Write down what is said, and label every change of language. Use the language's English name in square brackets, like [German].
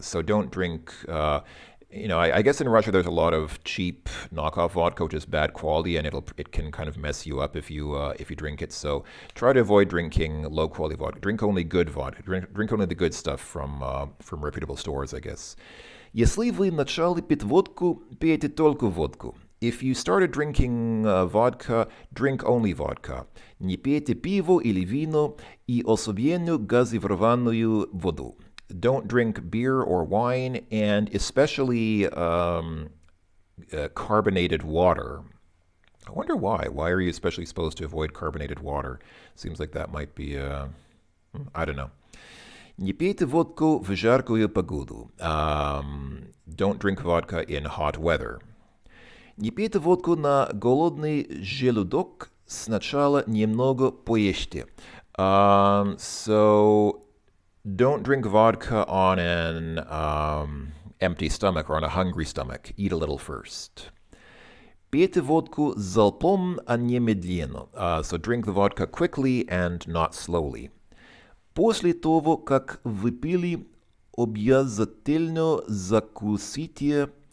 [English] So don't drink, I guess in Russia there's a lot of cheap knockoff vodka, which is bad quality, and it can kind of mess you up if you drink it. So try to avoid drinking low quality vodka. Drink only good vodka. Drink only the good stuff from reputable stores, I guess. [Russian] Если вы начали пить водку, пейте только водку. [English] If you started drinking vodka, drink only vodka. [Russian] Не пейте пиво или вино и особенно газированную воду. [English] Don't drink beer or wine, and especially carbonated water. I wonder why. Why are you especially supposed to avoid carbonated water? Seems like that might be, I don't know. [Russian] Не пейте водку в жаркую погоду. [English] Don't drink vodka in hot weather. [Russian] Не пейте водку на голодный желудок, сначала немного поешьте. [English] So don't drink vodka on an empty stomach or on a hungry stomach. Eat a little first. [Russian] Пейте водку залпом, а не медленно. [English] So drink the vodka quickly and not slowly. [Russian] После того, как выпили, обязательно закусите.